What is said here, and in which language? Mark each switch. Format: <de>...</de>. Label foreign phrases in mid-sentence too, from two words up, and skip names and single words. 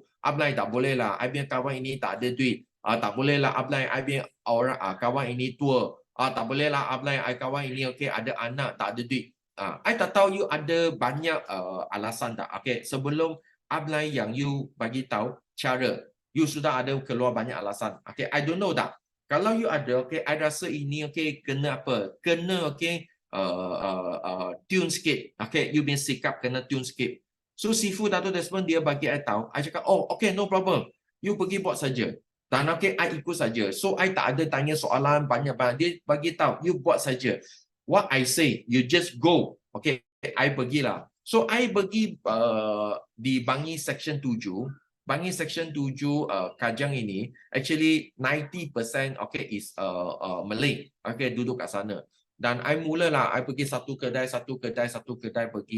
<ms>Upline tak bolehlah, I punya kawan ini tak ada duit. Tak bolehlah upline, I punya orang kawan ini tua. Tak bolehlah upline, I kawan ini okay ada anak tak ada duit. I tak tahu you ada banyak alasan tak. Okay, sebelum upline yang you bagi tahu cara, you sudah ada keluar banyak alasan.</ms> <en>Okay, I don't know tak.</en> <ms>Kalau you ada,</ms> <en>okay, I</en> <ms>rasa ini okay kena apa? Kena</ms> <en>okay tune</en> <ms>sikit. Okay, you punya sikap kena tune sikit. So Sifu Dato' Desmond dia bagi I tahu, I cakap,</ms> <en>oh okay, no problem.</en> <ms>You pergi buat saja. Dan</ms> <en>okay, I</en> <ms>ikut saja.</ms> <en>So I</en> <ms>tak ada tanya soalan banyak-banyak. Dia bagi tahu, you buat saja.</ms> <en>What I say, you just go. Okay, I pergilah. So I</en> <ms>pergi di Bangi Section 7.</ms> <en>Bangi Section 7 Kajang ini, actually 90% okay is Malay.</en> <ms>Okay, duduk kat sana. Dan I mulalah, I pergi satu kedai pergi.</ms>